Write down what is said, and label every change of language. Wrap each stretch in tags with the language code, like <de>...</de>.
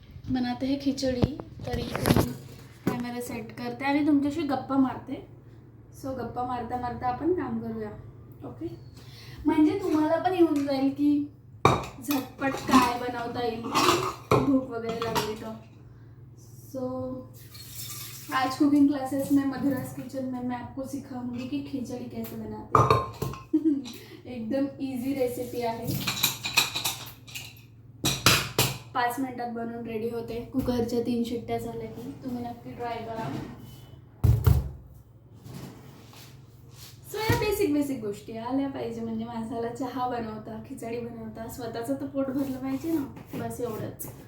<hi>बनाते हैं खिचडी.</hi> <mr>तरी कॅमेरा सेट करते आणि तुमच्याशी गप्पा मारते. सो गप्पा मारता मारता आपण काम करूया, ओके? म्हणजे तुम्हाला पण येऊन जाईल की झटपट काय बनवता येईल, भूक वगैरे लागली तर.</mr> <hi>सो आज कुकिंग क्लासेस में मधुरास किचन में मैं आपको सिखाऊंगी कि खिचड़ी कैसे बनाते हैं.</hi> <mr>एकदम इजी रेसिपी आहे. 5 मिनिटात बनवून रेडी होते. कुकरच्या 3 शिट्ट्या झाल्या की तुम्ही नक्की ट्राय करा. सो या बेसिक गोष्टी आल्या पाहिजे, म्हणजे माणसाला चहा बनवता, खिचडी बनवता, स्वतःचं तर पोट भरलं पाहिजे ना, बस एवढंच.</mr>